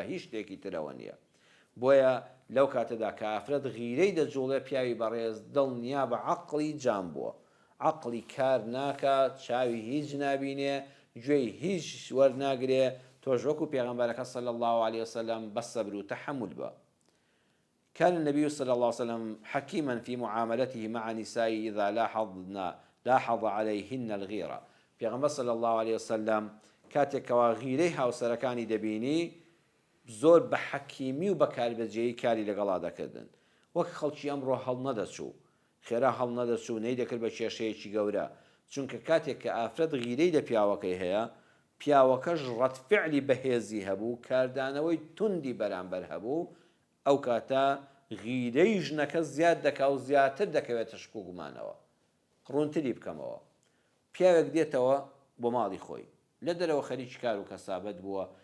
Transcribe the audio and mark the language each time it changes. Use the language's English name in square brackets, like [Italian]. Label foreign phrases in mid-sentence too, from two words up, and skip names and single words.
[Central Kurdish] هیچ شتێکی ترەوە نییە بۆیە لەو کاتەدا کە ئافرەت غیرەی دەجوڵێ پیاوی بەڕێز دڵنیا بە عەقڵی جام بووە عقلی کار ناکات چاوی هیچ نابینێ گوێی هیچ وەرناگرێ تۆش وەکو پێغەمبەرەکە صلی [Arabic] الله عليه وسلم [Central Kurdish] بەسەبر و تەحمل بە [Arabic] كان النبي صلى الله عليه وسلم حكيما في معاملته مع نسائه إذا لاحظ عليهن الغيرة پێغەمبەر صلى الله عليه وسلم [Central Kurdish] کاتێکەوە غیرەی هاوسەرەکانی دەبینی زۆر بە حەکیمی و بە کاربەجێیی کاری لەگەڵا دەکردن وەک خەڵکی ئەمڕۆ هەڵ نەدەچوو خێرا هەڵ نەدەچوو نەی دەکرد بە کێشەیەکی گەورە چونکە کاتێک کە ئافرەت غیرەی لە پیاوەکەی هەیە پیاوەکەش ڕەتفعلی بەهێزی هەبوو کاردانەوەی توندی بەرامبەر هەبوو ئەو کاتە غیرەی ژنەکە زیاد دەکا و زیاتر دەکەوێتە شک و گومانەوە ڕوونتری بکەمەوە پیاوێک دێتەوە بۆ ماڵی خۆی لە دەرەوە خەریکی کار و کەسابەت بووە